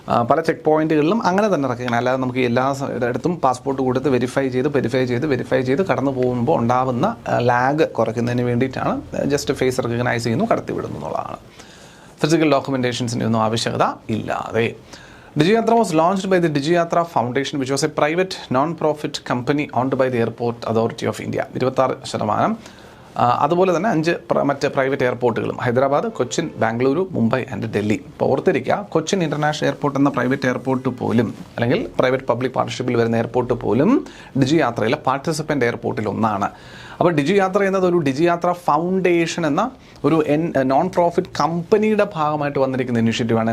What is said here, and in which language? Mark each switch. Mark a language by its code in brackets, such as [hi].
[ml] പല ചെക്ക് പോയിന്റുകളിലും അങ്ങനെ തന്നെ റെക്കഗ്നൈസ്, അല്ലാതെ നമുക്ക് എല്ലാ ഇടത്തും പാസ്പോർട്ട് കൊടുത്ത് വെരിഫൈ ചെയ്ത് കടന്നു പോകുമ്പോൾ ഉണ്ടാകുന്ന ലാഗ് കുറയ്ക്കുന്നതിന് വേണ്ടിയിട്ടാണ് ജസ്റ്റ് ഫേസ് റെക്കഗ്നൈസ് ചെയ്യുന്നു, കടത്തിവിടുന്നു എന്നുള്ളതാണ്. ഫിസിക്കൽ ഡോക്യുമെൻറ്റേഷൻസിൻ്റെ ഒന്നും ആവശ്യകത ഇല്ലാതെ. [en] DigiYatra was launched by the DigiYatra Foundation, which was a private non-profit company owned by the Airport Authority of India. 26%. [ml] അതുപോലെ തന്നെ 5 മറ്റ് പ്രൈവറ്റ് എയർപോർട്ടുകളും ഹൈദരാബാദ്, കൊച്ചിൻ, ബാംഗ്ലൂരു, മുംബൈ ആൻഡ് ഡൽഹി. ഇപ്പോൾ ഓർത്തിരിക്കുക, കൊച്ചിൻ ഇൻ്റർനാഷണൽ എയർപോർട്ട് എന്ന പ്രൈവറ്റ് എയർപോർട്ട് പോലും, അല്ലെങ്കിൽ പ്രൈവറ്റ് പബ്ലിക് പാർട്ണർഷിപ്പിൽ വരുന്ന എയർപോർട്ട് പോലും ഡിജി യാത്രയിലെ പാർട്ടിസിപ്പൻ്റ് എയർപോർട്ടിൽ ഒന്നാണ്. അപ്പോൾ ഡിജി യാത്ര എന്നത് ഒരു ഡിജി യാത്ര ഫൗണ്ടേഷൻ എന്ന ഒരു നോൺ പ്രോഫിറ്റ് കമ്പനിയുടെ ഭാഗമായിട്ട് വന്നിരിക്കുന്ന ഇനിഷ്യേറ്റീവാണ്.